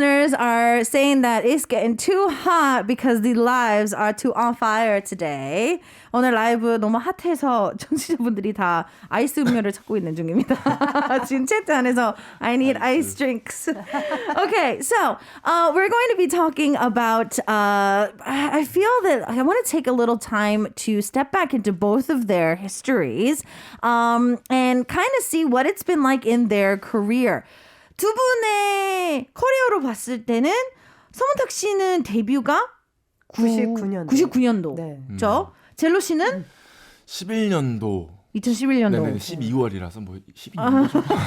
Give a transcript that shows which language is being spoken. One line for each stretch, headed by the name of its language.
English: listeners are saying that it's getting too hot because the lives are too on fire today.
Korean: 오늘 라이브 너무 핫해서 청취자분들이 다 아이스 음료를 찾고 있는 중입니다. 지금 채트 안에서
English: I need ice drinks. Okay, so we're going to be talking about, I feel that I want to take a little time to step back into both of their histories and kind of see what it's been like in their career.
Korean: 두 분의 커리어로 봤을 때는 서문탁 씨는 데뷔가 99년도. 네. 죠? 젤로 씨는 11년도 2011년도. 네네 12월이라서 뭐 12년도.